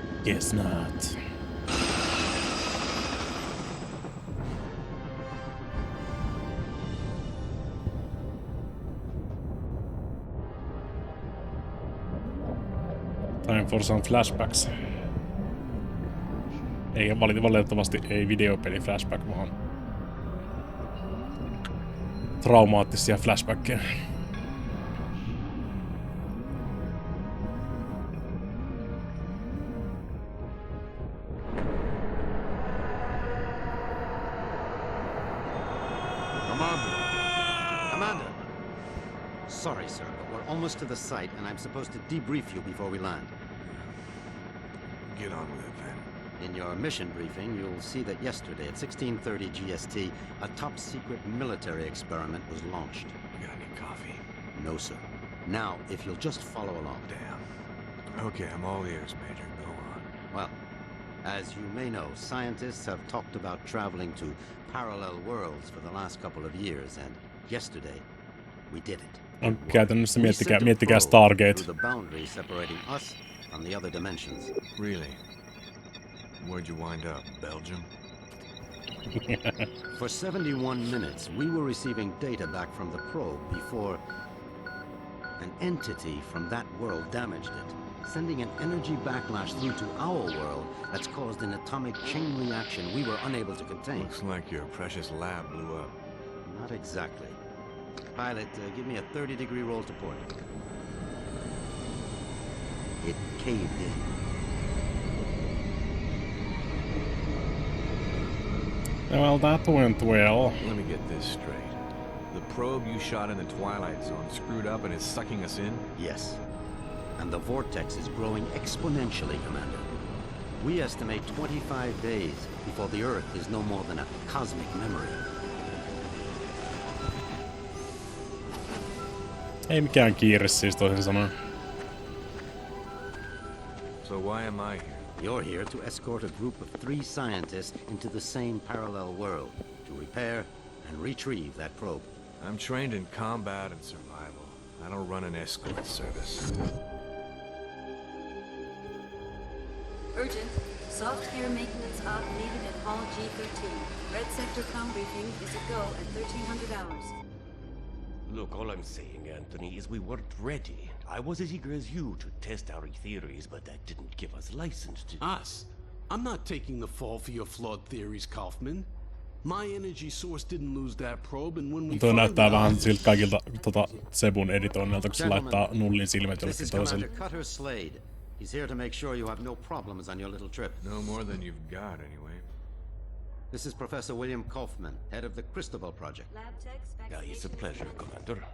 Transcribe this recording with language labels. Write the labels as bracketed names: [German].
[English] Guess not. Time for some flashbacks. [Finnish] Ei valitettavasti ei videopeli flashback, vaan traumaattisia flashbackkejä. [English] Commander! Sorry, sir, but we're almost to the site, and I'm supposed to debrief you before we land. Get on with it, then. In your mission briefing, you'll see that yesterday at 16:30 GST, a top-secret military experiment was launched. You got any coffee? No, sir. Now, if you'll just follow along. Damn. Okay, I'm all ears, Major. Go on. Well, as you may know, scientists have talked about traveling to parallel worlds for the last couple of years, and yesterday, we did it. [Finnish] On käytännössä miettikää Stargate. [English] The boundary separating us from the other dimensions. Really? Where'd you wind up? Belgium? For 71 minutes, we were receiving data back from the probe before an entity from that world damaged it, sending an energy backlash through to our world that's caused an atomic chain reaction we were unable to contain. Looks like your precious lab blew up. Not exactly. Pilot, give me a 30-degree roll to port. It caved in. Well, that went well. Let me get this straight. The probe you shot in the Twilight Zone screwed up and is sucking us in? Yes. And the vortex is growing exponentially, Commander. We estimate 25 days before the Earth is no more than a cosmic memory. [Finnish] Ei mikään kiire siis toisin sanoen. [English] So why am I here? You're here to escort a group of 3 scientists into the same parallel world to repair and retrieve that probe. I'm trained in combat and survival. I don't run an escort service. Urgent. Soft gear maintenance op needed at Hall G13. Red sector com briefing is a go at 1300 hours. Look, all I'm saying, Anthony, is we weren't ready. I was as eager as you to test our theories, but that didn't give us license to... Us? I'm not taking the fall for your flawed theories, Kaufman. My energy source didn't lose that probe, and when we [Finnish] Tuo näyttää [English] find [Finnish] vähän [English] out... [Finnish] siltä kaikilta Sebun editoinnilta, kun se laittaa nullin silmät [English] This is [Finnish] jollekin toiselle. [English] Commander Cutter Slade. He's here to make sure you have no problems on your little trip. No more than you've got, anyway. This is Professor William Kaufman, head of the Cristobal Project. Lab techs, It's a pleasure, Commander.